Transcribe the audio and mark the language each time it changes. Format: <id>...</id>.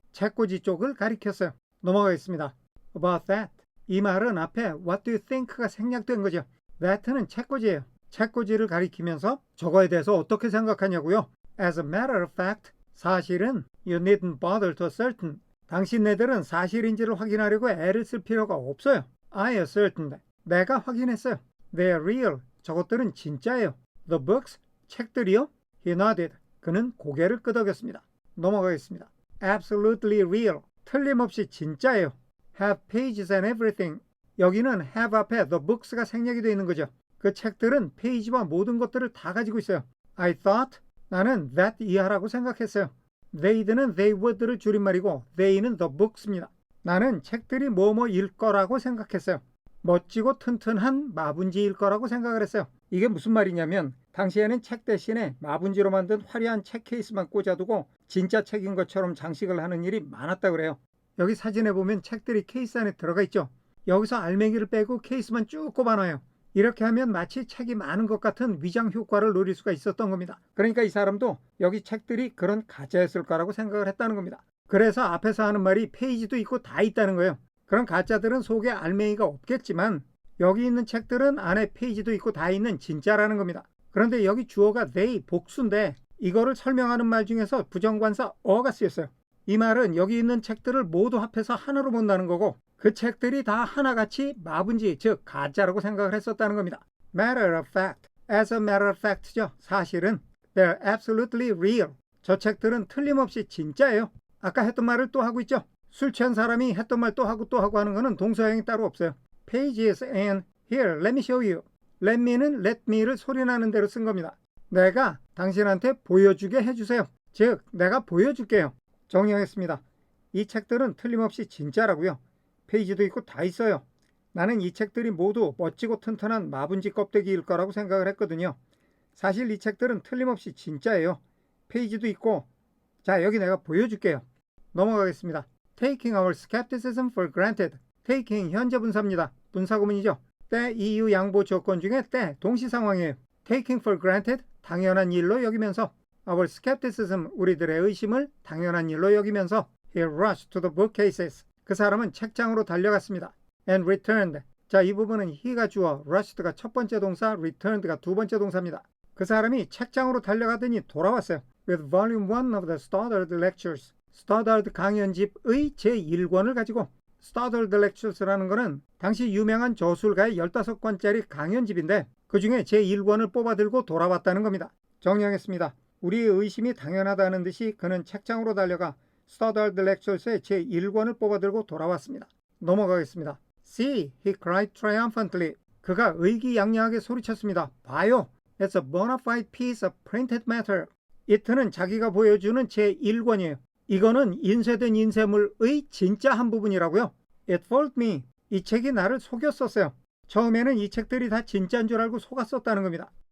<ko>책꽂이 쪽을 가리켰어요. 넘어가겠습니다.</ko> <en>About that.</en> <ko>이 말은 앞에</ko> <en>What do you think</en> <ko>가 생략된 거죠. That는 책꽂이예요. 책꽂이를 가리키면서 저거에 대해서 어떻게 생각하냐고요?</ko> <en>As a matter of fact.</en> <ko>사실은</ko> <en>You needn't bother to ascertain.</en> <ko>당신네들은 사실인지를 확인하려고 애를 쓸 필요가 없어요.</ko> <en>I ascertained.</en> <ko>내가 확인했어요.</ko> <en>They are real.</en> <ko>저것들은 진짜예요.</ko> <en>The books.</en> <ko>책들이요?</ko> <en>He nodded.</en> <ko>그는 고개를 끄덕였습니다. 넘어가겠습니다.</ko> <en>Absolutely real.</en> <ko>틀림없이 진짜예요.</ko> <en>Have pages and everything.</en> <ko>여기는 have 앞에 the books가 생략이 되어 있는 거죠. 그 책들은 페이지와 모든 것들을 다 가지고 있어요.</ko> <en>I thought.</en> <ko>나는 that 이하라고 생각했어요. They'd는 they would를 줄임말이고 they는 the books입니다. 나는 책들이 뭐뭐일 거라고 생각했어요. 멋지고 튼튼한 마분지일 거라고 생각을 했어요. 이게 무슨 말이냐면 당시에는 책 대신에 마분지로 만든 화려한 책 케이스만 꽂아두고 진짜 책인 것처럼 장식을 하는 일이 많았다 그래요. 여기 사진에 보면 책들이 케이스 안에 들어가 있죠. 여기서 알맹이를 빼고 케이스만 쭉 꼽아놔요. 이렇게 하면 마치 책이 많은 것 같은 위장 효과를 노릴 수가 있었던 겁니다. 그러니까 이 사람도 여기 책들이 그런 가짜였을 거라고 생각을 했다는 겁니다. 그래서 앞에서 하는 말이 페이지도 있고 다 있다는 거예요. 그런 가짜들은 속에 알맹이가 없겠지만 여기 있는 책들은 안에 페이지도 있고 다 있는 진짜라는 겁니다. 그런데 여기 주어가 they, 복수인데 이거를 설명하는 말 중에서 부정관사 어가 쓰였어요. 이 말은 여기 있는 책들을 모두 합해서 하나로 본다는 거고 그 책들이 다 하나같이 마분지, 즉 가짜라고 생각을 했었다는 겁니다.</ko> <en>Matter of fact, as a matter of fact죠.</en> <ko>사실은</ko> <en>they're absolutely real.</en> <ko>저 책들은 틀림없이 진짜예요. 아까 했던 말을 또 하고 있죠. 술 취한 사람이 했던 말 또 하고 하는 거는 동서양이 따로 없어요.</ko> <en>Pages and here, let me show you.</en> <ko>Let me는 let me를 소리나는 대로 쓴 겁니다. 내가 당신한테 보여주게 해주세요. 즉, 내가 보여줄게요. 정리하겠습니다. 이 책들은 틀림없이 진짜라고요. 페이지도 있고 다 있어요. 나는 이 책들이 모두 멋지고 튼튼한 마분지 껍데기일 거라고 생각을 했거든요. 사실 이 책들은 틀림없이 진짜예요. 페이지도 있고 자, 여기 내가 보여줄게요. 넘어가겠습니다.</ko> <en>Taking our skepticism for granted.</en> <ko>Taking 현재 분사입니다. 분사구문이죠. 때, 이유, 양보, 조건 중에 때, 동시상황이에요.</ko> <en>Taking for granted,</en> <ko>당연한 일로 여기면서</ko> <en>our skepticism,</en> <ko>우리들의 의심을 당연한 일로 여기면서</ko> <en>he rushed to the bookcases.</en> <ko>그 사람은 책장으로 달려갔습니다.</ko> <en>And returned.</en> <ko>자, 이 부분은 he가 주어, rushed가 첫 번째 동사, returned가 두 번째 동사입니다. 그 사람이 책장으로 달려가더니 돌아왔어요.</ko> <en>With volume 1 of the Stoddard Lectures.</en> <ko>스터더드 강연집의 제1권을 가지고 스터더드 렉처스라는 것은 당시 유명한 저술가의 15권짜리 강연집인데 그 중에 제1권을 뽑아들고 돌아왔다는 겁니다. 정리하겠습니다. 우리의 의심이 당연하다는 듯이 그는 책장으로 달려가 스터더드 렉처스의 제1권을 뽑아들고 돌아왔습니다. 넘어가겠습니다.</ko> <en>See, he cried triumphantly.</en> <ko>그가 의기양양하게 소리쳤습니다. 봐요.</ko> <en>It's a bona fide piece of printed matter.</en> <ko>이트는 자기가 보여주는 제1권이에요. 이거는 인쇄된 인쇄물의 진짜 한 부분이라고요.</ko> <en>It fooled me.</en> <ko>이 책이 나를 속였었어요. 처음에는 이 책들이 다 진짜인 줄 알고 속았었다는 겁니다.</ko>